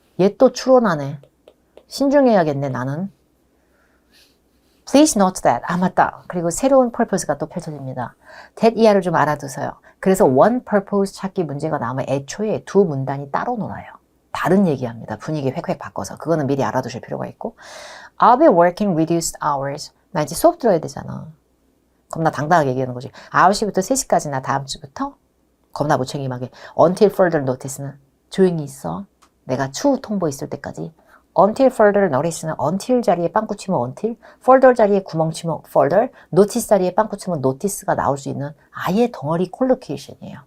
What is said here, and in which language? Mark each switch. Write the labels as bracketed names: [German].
[Korean] 얘 또 추론하네. 신중해야겠네, 나는. [English] Please note that. [Korean] 맞다. 그리고 새로운 purpose가 또 펼쳐집니다. that 이하를 좀 알아두세요. 그래서 one purpose 찾기 문제가 나오면 애초에 두 문단이 따로 놀아요. 다른 얘기합니다. 분위기 획획 바꿔서. 그거는 미리 알아두실 필요가 있고. [English] I'll be working reduced hours. [Korean] 나 이제 수업 들어야 되잖아. 겁나 당당하게 얘기하는 거지. 9시부터 3시까지 나 다음 주부터 겁나 무책임하게. Until further notice는 조용히 있어. 내가 추후 통보 있을 때까지. Until further notice는 until 자리에 빵꾸 치면 until, further 자리에 구멍 치면 further, notice 자리에 빵꾸 치면 notice가 나올 수 있는 아예 덩어리 콜로케이션이에요.